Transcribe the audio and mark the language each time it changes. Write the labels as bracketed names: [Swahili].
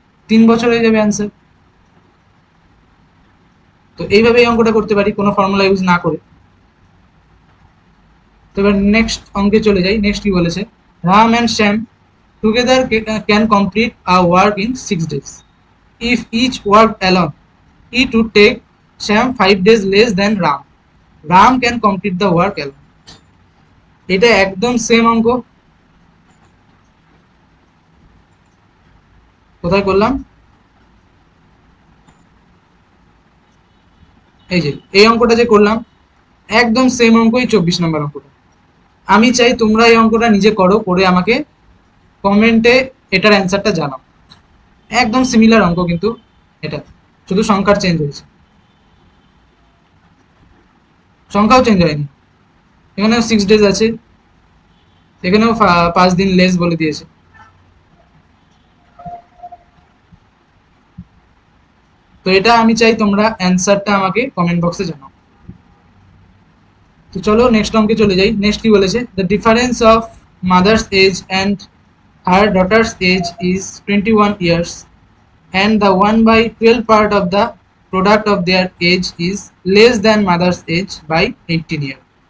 [Bangla] 3 বছর হয়ে যাবে অ্যান্সার। তো এইভাবে এই অঙ্কটা করতে পারি কোনো ফর্মুলা ইউজ না করে। তো এবার নেক্সট অঙ্কে চলে যাই। নেক্সট কি বলেছে? [English] Ram and Shyam together can complete a work in 6 days। If each work alone, it would take Sham 5 days less than Ram. Ram can complete the work alone. [Bangla] এটা একদম সেম অঙ্ক। কোথায় করলাম? এই যে এই অঙ্কটা যে করলাম, একদম সেম অঙ্কই 24 নম্বর অঙ্কটা। আমি চাই তোমরা এই অঙ্কটা নিজে করো, করে আমাকে কমেন্টে এটার অ্যান্সারটা জানাও। একদম সিমিলার অঙ্ক, কিন্তু এটা শুধু সংখ্যার চেঞ্জ হয়েছে, সংখ্যাও চেঞ্জ হয়নি। এখানেও 6 days আছে, এখানেও 5 দিন লেস বলে দিয়েছে। তো এটা আমি চাই তোমরা অ্যান্সারটা আমাকে কমেন্ট বক্সে জানাও। তো চলো নেক্সট অঙ্কে চলে যাই। নেক্সট কি বলেছে? [English] The difference of mother's age and her daughter's age is 21 years and the 1/12 part of the product of their age is less than mother's age by 18 years।